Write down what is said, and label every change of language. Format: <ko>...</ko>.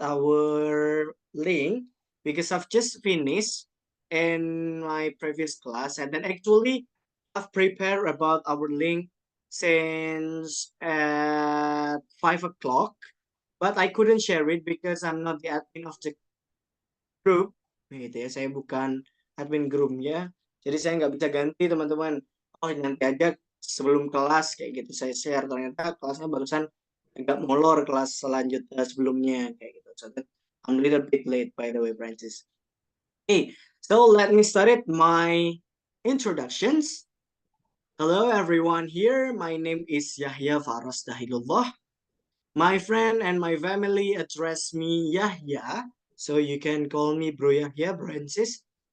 <en>Our link, because I've just finished in my previous class, and then actually I've prepared about our link since at 5 o'clock, but I couldn't share it because I'm not the admin of the grup,</en> <id>gitu ya. Saya bukan admin grupnya, jadi saya nggak bisa ganti teman-teman. Oh nanti aja sebelum kelas kayak gitu saya share. Ternyata kelasnya barusan agak molor kelas selanjutnya sebelumnya kayak gitu.</id> <en>So that I'm a little bit late by the way, Francis. Okay, so let me start it my introductions. Hello everyone here. My name is Yahya Faras Dahilullah. My friend and my family address me Yahya, so you can call me Bro Yahya, Francis.</en>